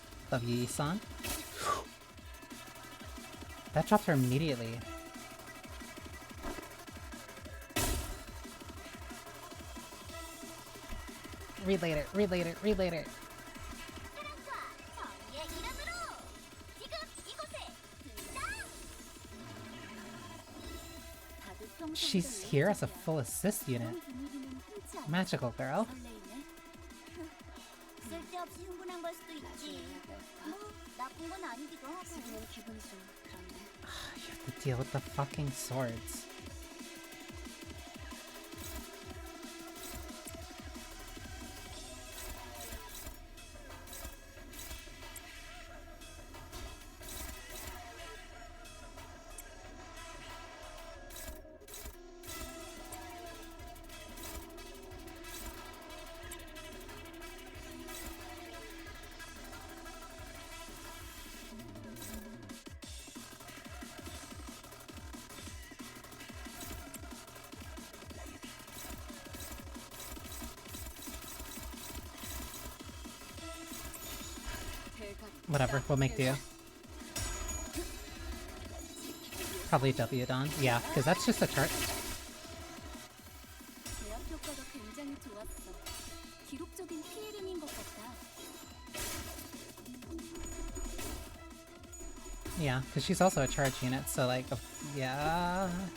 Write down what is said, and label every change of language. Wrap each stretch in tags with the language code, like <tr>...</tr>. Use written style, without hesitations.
<en>Love you, Isan. That dropped her immediately. Read later, read later, read later.</en> <ko>사랑과 정의의 이름으로 지금 이곳에 등장!</ko> <en>She's here as a full assist unit. Magical girl.</en> <ko>쓸데없이 흥분한 걸 수도 있지. 뭐 나쁜 건 아니기도 하고. 지금은 기분이 좀 그런데.</ko> <en>You have to deal with the fucking swords. Whatever, we'll make do. Probably W Don. Yeah, because that's just a chart.</en> <ko>제압 효과가 굉장히 좋았어. 기록적인 피해량인 것 같다.</ko> <en>Yeah, because she's also a charge unit, so like, yeah.</en>